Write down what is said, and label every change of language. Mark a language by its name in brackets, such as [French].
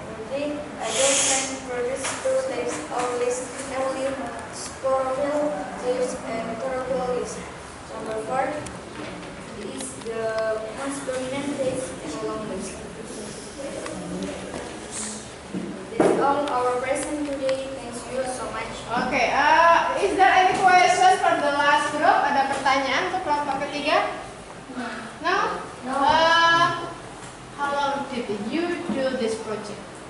[English] The adult plant produces two types of leaves, namely chlorophyll leaves and chlorophyll leaves. Number 4 is the most dominant phase in long leaves. That's all our present today. Thank you so much. Oke, is there any question for the last group? [Indonesian] Ada pertanyaan untuk kelompok ketiga? [English] No? No. How long did you do this project?